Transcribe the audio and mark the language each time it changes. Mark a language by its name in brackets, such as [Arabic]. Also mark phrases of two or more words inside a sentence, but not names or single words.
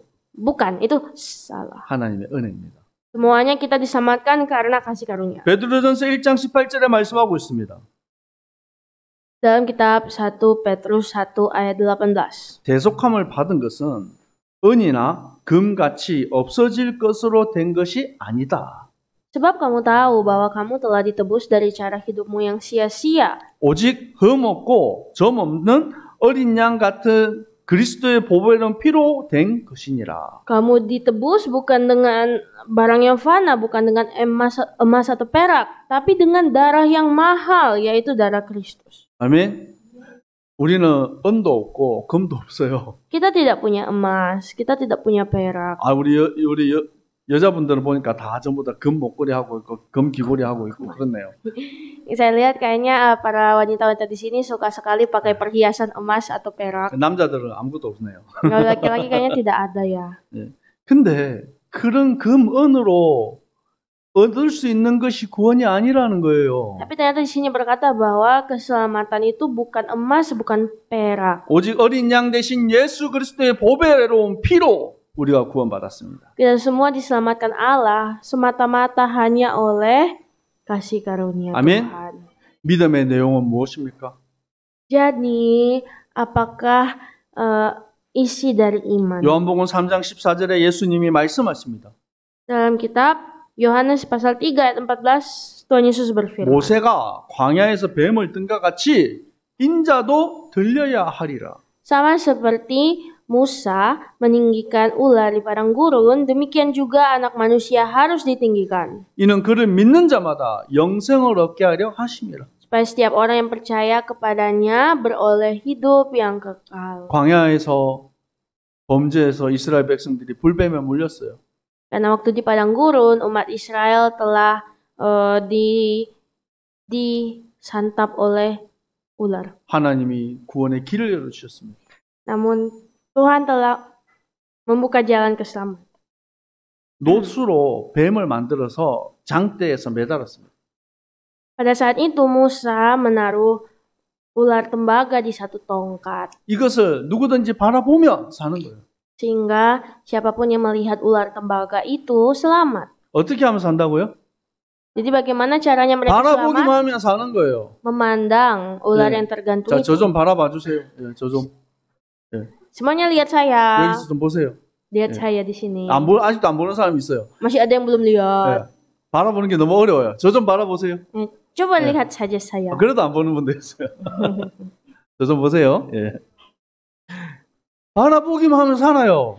[Indonesian] Bukan, itu salah. [Korean] 하나님의 은혜입니다. [Indonesian] Semuanya kita diselamatkan karena kasih karunia. [Korean] 베드로전서 1장 18절에 말씀하고 있습니다. [Indonesian] Dalam kitab 1 Petrus 1 ayat 18. [Korean] 대속함을 받은 것은 은이나 금같이 없어질 것으로 된 것이 아니다. [Indonesian] Sebab kamu tahu bahwa kamu telah ditebus dari cara hidupmu yang sia-sia. [Korean] 오직 흠 없고 점 없는 어린 양 같은 그리스도의 보배로운 피로 된 것이니라. [Indonesian] Kamu ditebus bukan dengan barang yang fana, bukan dengan emas atau perak, tapi dengan darah yang mahal, yaitu darah Kristus. [Korean] 아멘. 우리는 은도 없고 금도 없어요. [Indonesian] Kita tidak punya emas, kita tidak punya perak. [Korean] 우리 여자분들은 보니까 다 전부 다 금 목걸이 하고 있고 금 귀걸이 하고 있고 그렇네요. [Indonesian] Saya lihat kayaknya para wanita-wanita di sini suka sekali pakai perhiasan emas atau perak. [Korean] 남자들은 아무것도 없네요. [Indonesian] Kalau laki-laki kayaknya tidak ada ya. [Korean] 네. 근데 그런 금, 은으로 얻을 수 있는 것이 구원이 아니라는 거예요. [Indonesian] Tapi ternyata di sini berkata bahwa keselamatan itu bukan emas, bukan perak. [Korean] 오직 어린 양 대신 예수 그리스도의 보배로운 피로 우리가 구원받았습니다. [Indonesian] Kita semua diselamatkan Allah semata-mata hanya oleh kasih karunia [Korean] 아멘. [Indonesian] Tuhan. [Korean] 믿음의 내용은 무엇입니까? [Indonesian] Jadi, apakah isi dari iman? [Korean] 요한복음 3장 14절에 예수님이 말씀하십니다. [Indonesian] Dalam kitab Yohanes pasal 3 ayat 14, Tuhan Yesus berfirman. [Korean] 모세가 광야에서 뱀을 뜬과 같이 인자도 들려야 하리라. [Indonesian] Sama seperti Musa meninggikan ular di padang gurun, demikian juga anak manusia harus ditinggikan. [Korean] 이는 그를 믿는 자마다 영생을 얻게 하려 하심이라. [Indonesian] Supaya setiap orang yang percaya kepadanya beroleh hidup yang kekal. [Korean] 광야에서 범죄해서 이스라엘 백성들이 불뱀에 물렸어요. [Indonesian] Karena waktu di padang gurun umat Israel telah disantap oleh ular. [Korean] 하나님이 구원의 길을 열어주셨습니다. [Indonesian] Namun Tuhan telah membuka jalan keselamatan. [Korean] 놋으로 뱀을 만들어서 장대에서 매달았습니다. [Indonesian] Pada saat itu Musa menaruh ular tembaga di satu tongkat. [Korean] 이것을 누구든지 바라보면 사는 거예요. [Indonesian] Sehingga siapapun yang melihat ular tembaga itu selamat. [Korean] 어떻게 하면 산다고요? [Indonesian] Jadi bagaimana caranya mereka [Korean] 바라보기만 [Indonesian] selamat? [Korean] 하면 사는 거예요. [Indonesian] Memandang ular [Korean] 네. [Indonesian] yang tergantung [Korean] 자, [Indonesian] itu. [Korean] 저 좀 바라봐 주세요. 예, 저 좀. [Indonesian] Semuanya lihat saya. [Korean] 여기서 좀 보세요. [Indonesian] Lihat [Korean] 네. [Indonesian] saya di sini. [Korean] 아직도 안 보는 사람 있어요. [Indonesian] Masih ada yang belum lihat. [Korean] 네. 바라보는 게 너무 어려워요. 저 좀 바라보세요. [Indonesian] Coba [Korean] 네. [Indonesian] lihat saja saya. [Korean] 그래도 안 보는 분도 있어요. 저 좀 보세요. 예. 바라보기만 하면 살아요.